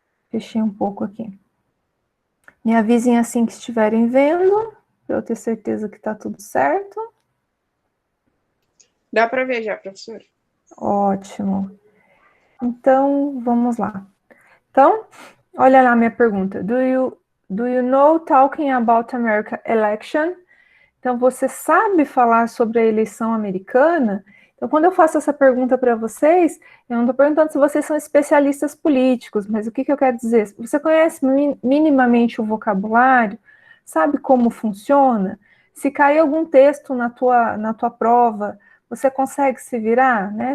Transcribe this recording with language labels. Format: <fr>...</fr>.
<pt>Fechei um pouco aqui. Me avisem assim que estiverem vendo, para eu ter certeza que está tudo certo. Dá para ver já, professor. Ótimo. Então, vamos lá. Então, olha lá a minha pergunta.</pt> <en>Do you know talking about American election?</en> <pt>Então, você sabe falar sobre a eleição americana? Então, quando eu faço essa pergunta para vocês, eu não estou perguntando se vocês são especialistas políticos, mas o que eu quero dizer? Você conhece minimamente o vocabulário? Sabe como funciona? Se cair algum texto na tua prova, você consegue se virar, né?</pt>